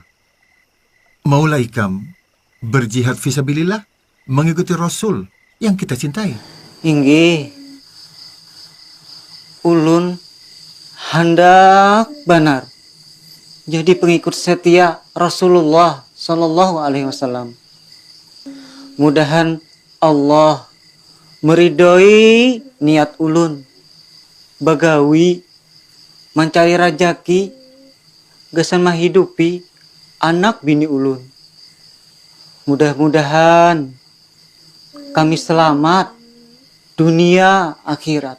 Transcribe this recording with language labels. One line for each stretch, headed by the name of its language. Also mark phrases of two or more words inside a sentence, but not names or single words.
Banjar: Maulah Ikam berjihad fisabilillah, mengikuti Rasul yang kita cintai. Inggih, ulun hendak benar jadi pengikut setia Rasulullah
Arabic: Sallallahu Alaihi Wasallam.
Banjar: Mudahan Allah meridhoi niat ulun bagawi mencari rajaki gasan menghidupi anak bini ulun.
Indonesian: Mudah-mudahan kami selamat dunia akhirat.